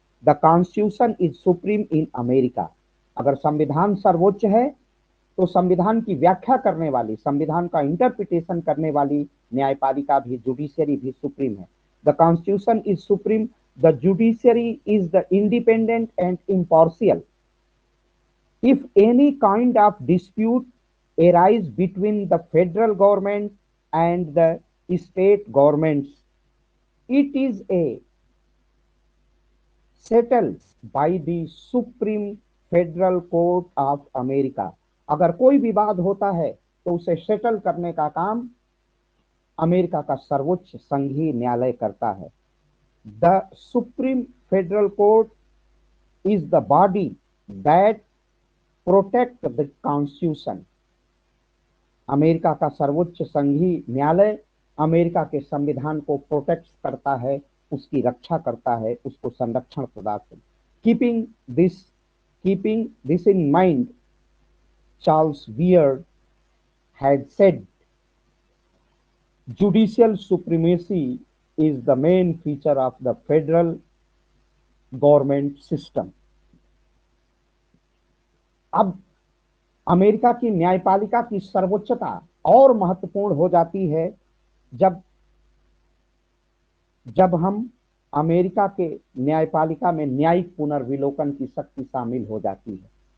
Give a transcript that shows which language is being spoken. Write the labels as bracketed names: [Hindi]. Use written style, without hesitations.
[English] The constitution is supreme in America. [Hindi] अगर संविधान सर्वोच्च है तो संविधान की व्याख्या करने वाली, संविधान का इंटरप्रिटेशन करने वाली न्यायपालिका भी, जुडिशरी भी सुप्रीम है। [English] The constitution is supreme, the judiciary is the independent and impartial. If any kind of dispute arise between the federal government and the state governments, it is settled by the Supreme Federal Court of America. [Hindi] अगर कोई विवाद होता है तो उसे settle करने का काम अमेरिका का सर्वोच्च संघीय न्यायालय करता है। [English] The Supreme Federal Court is the body that protect the constitution. [Hindi] America का सर्वोच्च संघीय न्यायालय अमेरिका के संविधान को प्रोटेक्ट करता है, उसकी रक्षा करता है, उसको संरक्षण प्रदान करता है। [English] Keeping this in mind, Charles Beard had said, judicial supremacy is the main feature of the federal government system। [Hindi] अब अमेरिका की न्यायपालिका की सर्वोच्चता और महत्वपूर्ण हो जाती है जब जब हम अमेरिका के न्यायपालिका में न्यायिक पुनर्विलोकन की शक्ति शामिल हो जाती है।